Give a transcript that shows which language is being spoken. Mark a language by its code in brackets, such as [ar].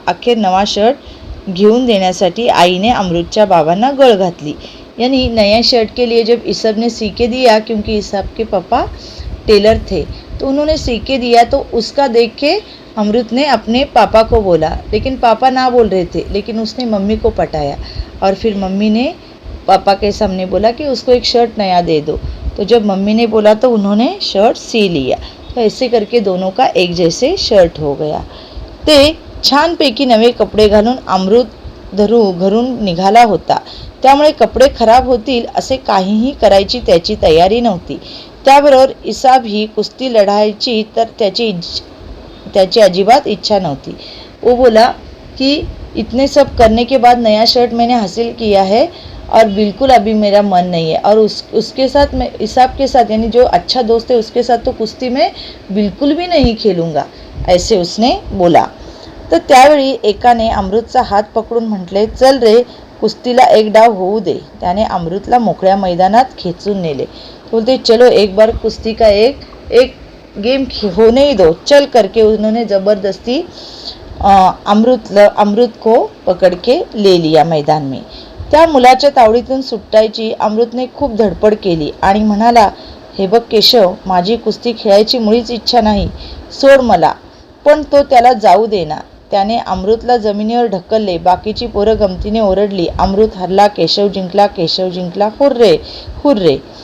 [mr] अखेर नवा शर्ट घेऊन देण्यासाठी आईने अमृतच्या बाबांना गळ घातली. [hi] यानी नया शर्ट के लिए जब ईसब ने सी के दिया, क्योंकि ईसब के पापा टेलर थे तो उन्होंने सी के दिया, तो उसका देख के अमृत ने अपने पापा को बोला, लेकिन पापा ना बोल रहे थे, लेकिन उसने मम्मी को पटाया और फिर मम्मी ने पापा के सामने बोला कि उसको एक शर्ट नया दे दो. तो जब मम्मी ने बोला तो उन्होंने शर्ट सी लिया. तो ऐसे करके दोनों का एक जैसे शर्ट हो गया. [mr] ते छानपैकी नवे कपडे घालून अमृत घरून निघाला होता. त्यामुळे कपडे खराब होतील असे काहीही करायची त्याची तयारी नव्हती. त्याबरोबर इसाब ही कुस्ती लढायची तर त्याची अजिबात इच्छा नव्हती. [hi] वो बोला कि इतने सब करने के बाद नया शर्ट मैंने हासिल किया है और बिल्कुल अभी मेरा मन नहीं है, और उसके साथ मैं इसाब के साथ यानी जो अच्छा दोस्त है उसके साथ तो कुस्ती में बिल्कुल भी नहीं खेलूँगा, ऐसे उसने बोला. [mr] तर त्यावेळी एकाने अमृतचा हात पकडून म्हटले, चल रे कुस्तीला एक डाव होऊ दे. त्याने अमृतला मोकळ्या मैदानात खेचून नेले. [hi] बोलते चलो एक बार कुस्ती का एक गेम होने ही दो, चल करके उन्होंने ज़बरदस्ती अमृत को पकड़ के ले लिया मैदान में. [mr] त्या मुलाच्या तावडीतून सुटायची अमृतने खूप धडपड केली आणि म्हणाला, हे बघ केशव, माझी कुस्ती खेळायची मुळीच इच्छा नाही, सोड मला. पण तो त्याला जाऊ देना. त्याने अमृतला जमिनीवर ढकलले. बाकीची पोरं गमतीने ओरडली, अमृत हरला, केशव जिंकला, केशव जिंकला, हुर्रे हुर्रे.